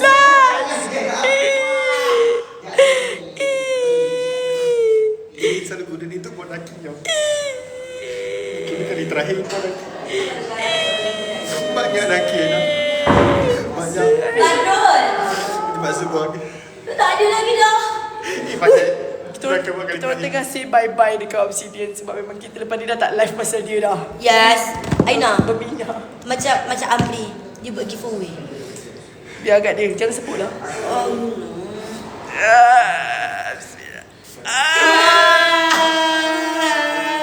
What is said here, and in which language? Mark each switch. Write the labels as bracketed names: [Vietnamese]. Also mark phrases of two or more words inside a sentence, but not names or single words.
[Malay] Selalu guna ni untuk buat laki tau. Kini kali terakhir kau laki. Banyak laki nak. Banyak. Terpaksa buang. Tak ada lagi dah. Pasal Kita orang tengah [English] say bye-bye [Malay] dekat Obsidian sebab memang kita lepas ni dah tak live pasal dia dah. Yes, Aina. Berminyak. Macam Amri, dia buat giveaway. Biar agak dia. Jangan sebut lah. Bismillah.